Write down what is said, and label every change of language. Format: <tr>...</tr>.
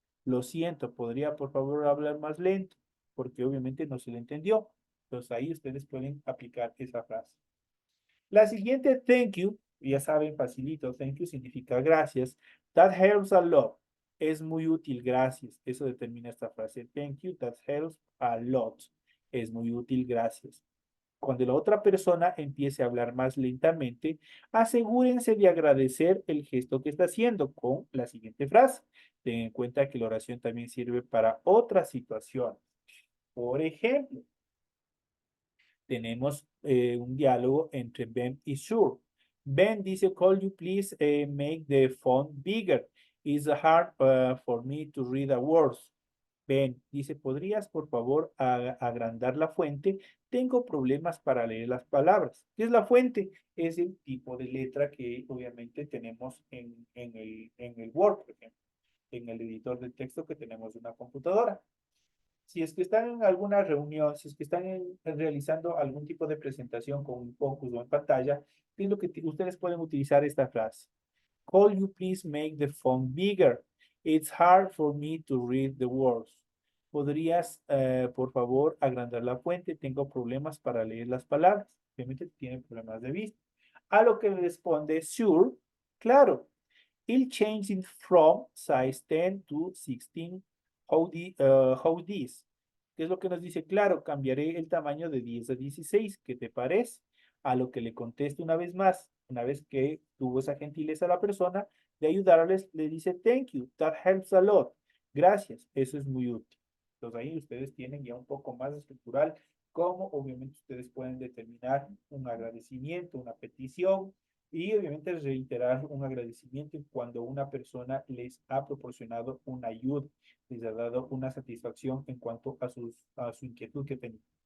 <es>Lo siento, ¿podría por favor hablar más lento? Porque obviamente no se le entendió. Entonces ahí ustedes pueden aplicar esa frase. La siguiente,</es> <en>thank you,</en> <es>ya saben, facilito, thank you significa gracias.</es> <en>That helps a lot.</en> <es>Es muy útil, gracias. Eso determina esta frase.</es> <en>Thank you, that helps a lot.</en> <es>Es muy útil, gracias. Cuando la otra persona empiece a hablar más lentamente, asegúrense de agradecer el gesto que está haciendo con la siguiente frase. Ten en cuenta que la oración también sirve para otras situaciones. Por ejemplo, tenemos un diálogo entre Ben y Shure. Ben dice,</es> <en>call you please make the font bigger. It's hard for me to read the words.</en> <es>Ben, dice, ¿podrías por favor agrandar la fuente? Tengo problemas para leer las palabras. ¿Qué es la fuente? Es el tipo de letra que obviamente tenemos en el Word, por ejemplo, en el editor de texto que tenemos en una computadora. Si es que están en alguna reunión, si es que están realizando algún tipo de presentación con un focus o en pantalla, es lo que ustedes pueden utilizar esta frase.</es> <en>Could you please make the font bigger? It's hard for me to read the words.</en> <es>¿Podrías, por favor, agrandar la fuente? Tengo problemas para leer las palabras. Obviamente tienen problemas de vista. A lo que responde,</es> <en>sure,</en> <es>claro.</es> <en>It'll change it from size 10 to 16. How this?</en> <es>¿Qué es lo que nos dice? Claro, cambiaré el tamaño de 10 a 16. ¿Qué te parece? A lo que le contesto una vez más, una vez que tuvo esa gentileza la persona de ayudarles, le dice,</es> <en>thank you, that helps a lot.</en> <es>Gracias, eso es muy útil. Entonces ahí ustedes tienen ya un poco más estructural cómo obviamente ustedes pueden determinar un agradecimiento, una petición, y obviamente reiterar un agradecimiento cuando una persona les ha proporcionado una ayuda, les ha dado una satisfacción en cuanto a su inquietud que tenía.</es>